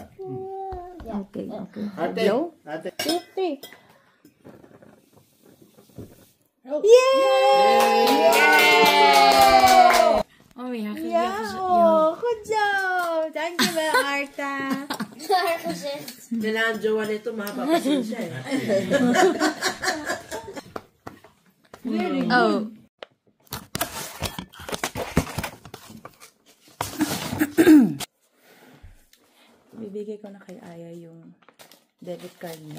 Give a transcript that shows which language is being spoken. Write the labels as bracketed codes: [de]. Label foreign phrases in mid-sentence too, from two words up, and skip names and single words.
[nl] Oké, oké. Harte. Blow. Harte. 2, 3. Oh. Oh ja, Ja, goed zo. Dankjewel, Arta. haar gezicht. [tl] Kailangan jowa nito mahaba kasi siya eh. Oh. Bibigay ko na kay Aya yung debit card niya.